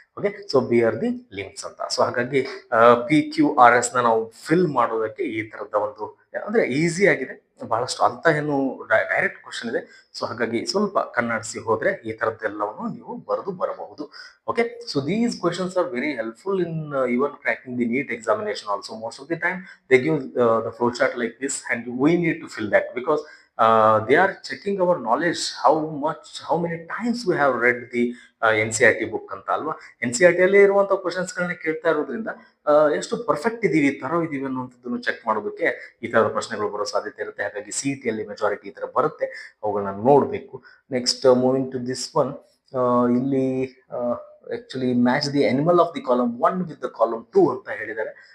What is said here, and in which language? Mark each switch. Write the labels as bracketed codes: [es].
[kn] Okay, so [en] bear the limbs [kn] ಅಂತ. So ಹಾಗಾಗಿ PQRS ನ ನಾವು ಫಿಲ್ ಮಾಡೋದಕ್ಕೆ ಈ ತರದ ಒಂದು ಅಂದ್ರೆ ಈಸಿ ಆಗಿದೆ, ಬಹಳಷ್ಟು ಅಂತ ಏನು ಡೈರೆಕ್ಟ್ ಕ್ವಶನ್ ಇದೆ. ಸೊ ಹಾಗಾಗಿ ಸ್ವಲ್ಪ ಕನ್ನಡಿಸಿ ಹೋದ್ರೆ ಈ ತರದ್ದೆಲ್ಲವನ್ನು ನೀವು ಬರೆದು ಬರಬಹುದು. [en] Okay, so these questions are very helpful in even cracking the NEET examination also. Most of the time they give the flow chart like this and we need to fill that because they are checking our knowledge, how many times we have read the NCERT book [kn] ಅಂತ ಅಲ್ವಾ. NCERT ಅಲ್ಲಿ ಇರುವಂತಹ questions ಗಳನ್ನ ಕೇಳ್ತಾ ಇರೋದ್ರಿಂದ ಎಷ್ಟು perfect ಇದೀವಿ, ತರೋ ಇದೀವಿ ಅನ್ನುವಂಥದ್ದನ್ನು ಚೆಕ್ ಮಾಡೋದಕ್ಕೆ ಈ ತರದ ಪ್ರಶ್ನೆಗಳು ಬರೋ ಸಾಧ್ಯತೆ ಇರುತ್ತೆ. ಹಾಗಾಗಿ CET ಅಲ್ಲಿ ಮೆಜಾರಿಟಿ ಈ ತರ ಬರುತ್ತೆ, ಅವುಗಳನ್ನ ನೋಡ್ಬೇಕು. [en] next moving to this one, ಇಲ್ಲಿ actually match the animal of the column 1 with the column 2 [kn] ಅಂತ ಹೇಳಿದ್ದಾರೆ.